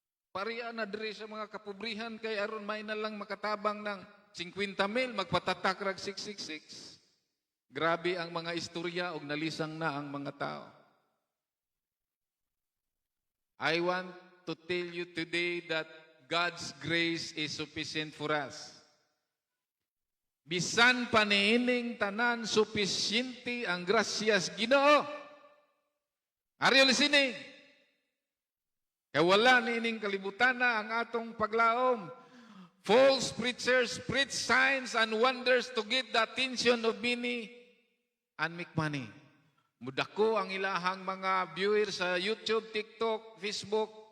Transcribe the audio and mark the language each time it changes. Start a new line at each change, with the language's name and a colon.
Cebuano: Pariya na diri sa mga kapobrihan kay aron may na lang makatabang ng 50,000 magpatatak rag 666. Grabe ang mga istorya og nalisang na ang mga tao.
English: I want to tell you today that God's grace is sufficient for us.
Cebuano: Bisan pa niining tanan, sufisyente ang grasyas Ginoo.
English: Are you listening?
Cebuano: Kaya wala niining kalibutan na ang atong paglaom.
English: False preachers preach signs and wonders to get the attention of many and make money.
Cebuano: Mudako ang ilahang mga viewers sa YouTube, TikTok, Facebook.